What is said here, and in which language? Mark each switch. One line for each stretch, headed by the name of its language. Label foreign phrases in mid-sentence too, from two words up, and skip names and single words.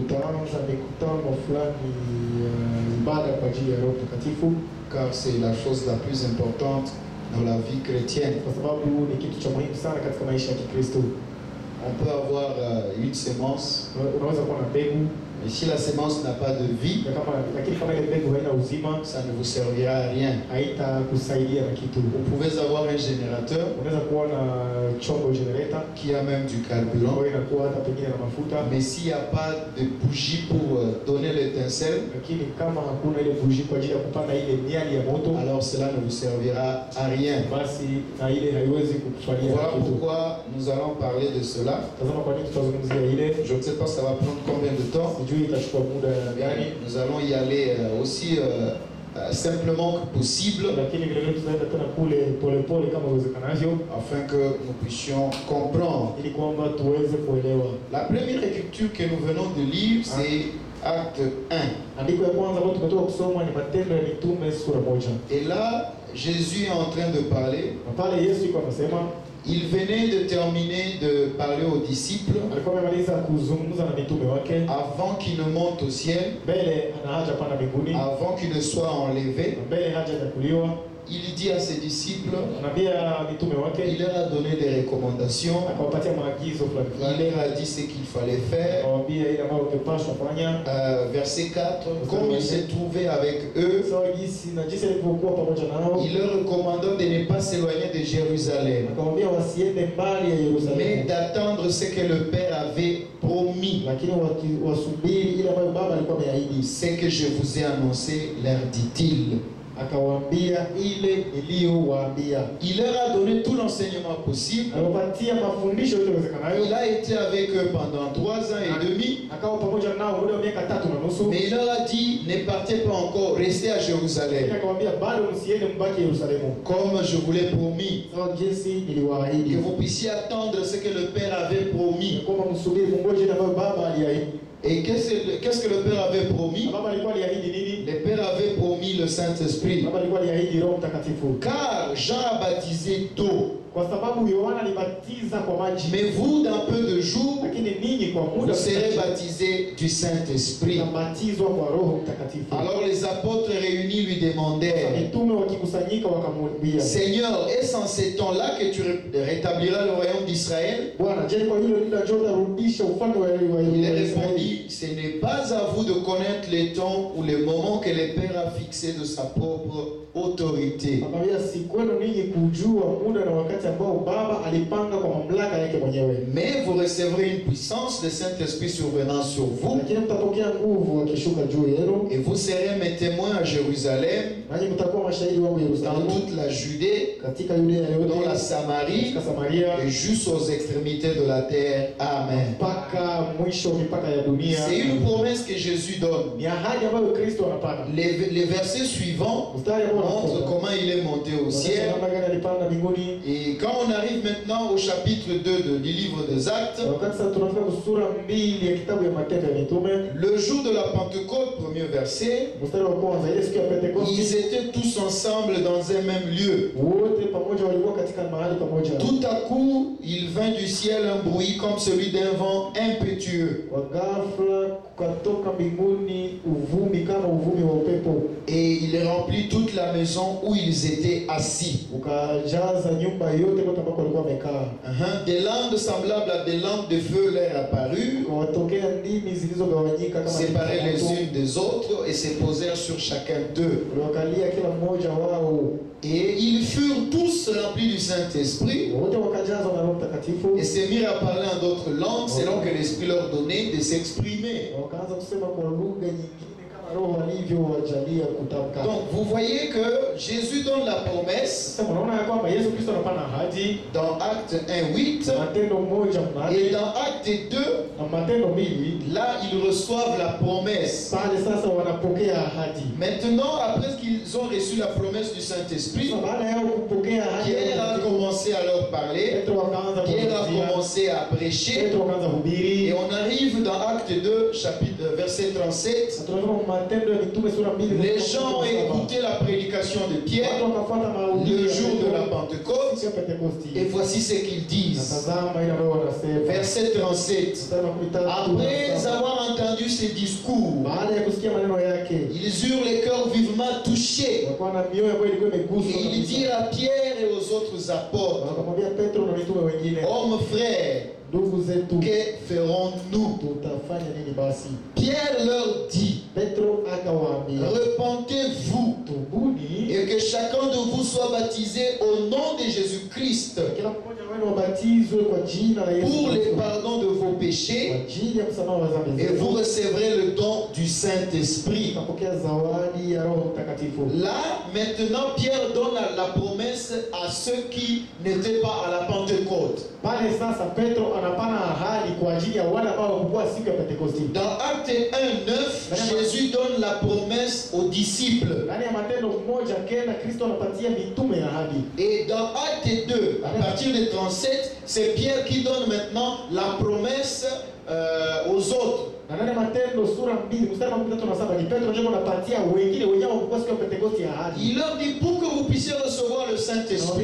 French: Car c'est la chose la plus importante dans la vie chrétienne. On peut avoir une sémence, Mais si la semence n'a pas de vie,
Swahili: lakini kama ile mbegu haina uzima,
French: ça ne vous servira à rien.
Swahili: haitakusaidia na kitu.
French: Vous pouvez avoir un générateur
Swahili: Unaweza kuwa na chombo generator
French: qui a même du carburant,
Swahili: ambayo inakuwa hata pengine na mafuta,
French: mais s'il n'y a pas de bougie pour donner l'étincelle,
Swahili: lakini kama hakuna ile bougie kwa ajili ya kupanda ile miali ya moto,
French: alors cela ne vous servira à rien.
Swahili: basi na ile haiwezi kukufanyia
French: Voilà
Swahili: kitu.
French: pourquoi nous allons parler de cela.
Swahili: Tazama kwa nini tutazungumzia ile.
French: Je ne sais pas ça va prendre combien de temps.
Swahili: Sijui itachukua muda gani,
French: Nous allons y aller aussi simplement que possible,
Swahili: lakini vile vile tutaenda tena kule polepole kama iwezekanavyo,
French: afin que nous puissions comprendre.
Swahili: ili kwamba tuweze kuelewa.
French: La première écriture que nous venons de lire, c'est Acte 1.
Swahili: Andiko ya kwanza ambayo tumetoka kusoma ni Matendo ya Mitume sura 1.
French: Et là, Jésus est en train de parler.
Swahili: Na pale Yesu yuko anasema,
French: Il venait de terminer de parler aux disciples
Swahili: alikuwa amemaliza kuzungumza na mitume wake,
French: avant qu'ils ne montent au ciel,
Swahili: mbele ana haja panda mbinguni,
French: avant qu'ils ne soient enlevés.
Swahili: mbele haja hajakuliwa.
French: Il dit à ses disciples,
Swahili: Anaambia mitume wake,
French: il leur a donné des recommandations,
Swahili: akawapatia maagizo fulani
French: il
Swahili: fulani,
French: leur a dit ce qu'il fallait faire.
Swahili: akawaambia ile ambayo ungepaswa fanya.
French: Verset 4, comme il s'est trouvé avec eux,
Swahili: Sawa jinsi alivyokuwa pamoja nao,
French: il leur recommandant de ne pas s'éloigner de Jérusalem,
Swahili: akawaambia wasiende mbali ya
French: mais
Swahili: Yerusalemu,
French: d'attendre ce que le Père avait promis.
Swahili: lakini wasubiri ile ambayo Baba alikuwa ameahidi.
French: Ce que je vous ai annoncé, leur dit-il.
Swahili: Akawaambia ile niliyowaambia.
French: Il leur a donné tout l'enseignement possible.
Swahili: Aliwapatia mafundisho yote yawezekanayo.
French: Il a été avec eux pendant 3 ans et demi.
Swahili: Akawa pamoja nao muda wa miaka 3.5.
French: Mais il leur a dit, ne partez pas encore, restez à Jérusalem,
Swahili: Akawaambia bado msiende, mbaki Yerusalemu,
French: comme je vous l'ai promis,
Swahili: sawa jinsi
French: que
Swahili: niliwaahidi.
French: vous puissiez attendre ce que le Père avait promis.
Swahili: Kwamba msubiri mungoje na Baba aliahidi.
French: Et qu'est-ce que le Père avait promis?
Swahili: Baba alikuwa aliahidi nini?
French: Le Père avait promis le Saint-Esprit.
Swahili: Baba alikuwa aliahidi Roho Mtakatifu.
French: Car Jean a baptisé d'eau,
Swahili: Kwa sababu Yohana alibatiza kwa maji,
French: mais vous, dans peu de jours,
Swahili: lakini ninyi kwa
French: vous
Swahili: muda
French: serez baptisés du Saint-Esprit.
Swahili: mtabatizwa kwa Roho Mtakatifu.
French: Alors les apôtres réunis lui demandèrent,
Swahili: Mitume wakikusanyika wakamwambia,
French: Seigneur, est-ce en ces temps-là que tu rétabliras le royaume d'Israël?
Swahili: Bwana, je, kwa hilo lila njoo utarudisha ufalme wa
French: Il
Swahili: Israeli?
French: répondit, ce n'est pas à vous de connaître les temps ou les moments que le Père a fixé de sa propre autorité.
Swahili: Akamwambia, si kwenu ninyi kujua muda na wakati ambao Baba alipanga kwa mamlaka yake mwenyewe,
French: Mais vous recevrez une puissance, le Saint-Esprit survenant sur vous,
Swahili: lakini mtapokea nguvu akishuka juu yenu,
French: et vous serez mes témoins à Jérusalem,
Swahili: nanyi mtakuwa mashahidi wangu
French: dans
Swahili: Yerusalemu,
French: toute la Judée,
Swahili: katika Yudea
French: dans la
Swahili: yote,
French: Samarie,
Swahili: katika Samaria,
French: et jusqu'aux extrémités de la terre. Amen.
Swahili: mpaka mwisho mipaka ya dunia.
French: C'est une promesse que Jésus donne.
Swahili: Ni ahadi ambayo Kristo anapana.
French: Les versets suivants
Swahili: Mstari ambao
French: montrent
Swahili: unafuata
French: comment il est monté au ciel.
Swahili: namna gani alipanda mbinguni.
French: Et quand on arrive maintenant au chapitre 2 du livre des Actes,
Swahili: Wakati sasa tunafika sura 2 ya kitabu ya Matendo ya Mitume,
French: le jour de la Pentecôte, premier verset,
Swahili: mstari wa kwanza, ile siku ya
French: ils
Swahili: Pentekoste,
French: étaient tous ensemble dans un même lieu.
Swahili: wote pamoja walikuwa katika mahali pamoja.
French: Tout à coup, il vint du ciel un bruit comme celui d'un vent impétueux.
Swahili: Kwa ghafla kukatoka mbinguni uvumi kama uvumi wa upepo,
French: Et il remplit toute la maison où ils étaient assis.
Swahili: ukajaza nyumba yote kote ambako walikuwa wamekaa.
French: Des langues semblables à des lampes de feu leur apparurent,
Swahili: Ukawatokea ndimi zilizogawanyika kama
French: séparées les
Swahili: moto,
French: unes des autres, et se posèrent sur chacun d'eux.
Swahili: uliwakalia kila mmoja wao,
French: Et ils furent tous remplis du Saint-Esprit,
Swahili: wote wakajazwa na Roho Mtakatifu,
French: et se mirent à parler en d'autres langues, selon que l'Esprit leur donnait de s'exprimer.
Swahili: wakaanza kusema kwa lugha nyingine kama Roho alivyowajalia kutamka.
French: Donc vous voyez que Jésus donne la promesse
Swahili: Sasa unaona ya kwamba Yesu Kristo anapana ahadi
French: dans Acte 1:8,
Swahili: Matendo 1:8
French: et dans Acte 2,
Swahili: na Matendo 2,
French: là ils reçoivent la promesse.
Swahili: pale sasa wanapokea ahadi.
French: Maintenant, après qu'ils ont reçu la promesse du Saint-Esprit,
Swahili: Sasa baada ya kupokea ahadi,
French: Pierre a commencé à leur parler,
Swahili: Petro wakaanza
French: Pierre a
Swahili: kuhubiri,
French: commencé à prêcher,
Swahili: Petro wakaanza kuhubiri.
French: et on arrive dans Acte 2, verset 37.
Swahili: Na tunasoma Matendo ya Mitume sura 2.
French: Les gens ont écouté la prédication de Pierre
Swahili: Watu wakafuata mahubiri
French: le
Swahili: ya
French: jour de la
Swahili: Petro
French: Pentecôte,
Swahili: siku ya Pentekosti.
French: et voici ce qu'ils
Swahili: Na
French: disent.
Swahili: tazama ile ambayo wanasema.
French: Verset 37.
Swahili: Mstari wa 13.
French: Après avoir entendu ces discours,
Swahili: Baada ya kusikia maneno yake,
French: ils eurent les cœurs vivement touchés.
Swahili: walikuwa na mioyo ambayo ilikuwa imeguswa
French: Et ils
Swahili: kabisa.
French: dirent à Pierre et aux autres apôtres,
Swahili: Wakamwambia Petro na mitume wengine,
French: hommes frères,
Swahili: ndugu zetu,
French: que ferons-nous?
Swahili: tutafanya nini basi?
French: Pierre leur dit,
Swahili: Petro akawaambia,
French: repentez-vous
Swahili: tubuni,
French: et que chacun de vous soit baptisé au nom de Jésus-Christ
Swahili: kila mmoja wenu wabatizwe kwa jina la Yesu
French: pour le
Swahili: Kristo,
French: pardon de vos
Swahili: kwa
French: péchés
Swahili: ajili ya msamaha wa dhambi
French: et
Swahili: zenu,
French: vous recevrez le don du Saint-Esprit.
Swahili: mtapokea zawadi ya Roho Mtakatifu.
French: Là, maintenant, Pierre donne la promesse à ceux qui n'étaient pas à la Pentecôte.
Swahili: Pale sasa Petro anapana ahadi kwa ajili ya wale ambao hawakuwa siku ya Pentekosti.
French: Dans Acte 1:9, Jésus donne la promesse aux disciples.
Swahili: Ndani ya Matendo 1:9 Kristo anapatia mitume ahadi.
French: Et dans Acte 2, à partir de 37, c'est Pierre qui donne maintenant la promesse aux autres.
Swahili: Na ndani ya Matendo sura 2 mstari wa 13 ni Petro ndiye anapatia wengine wenyewe hawakuwa siku ya Pentekosti ahadi.
French: Il leur dit pour que vous puissiez recevoir le Saint-Esprit,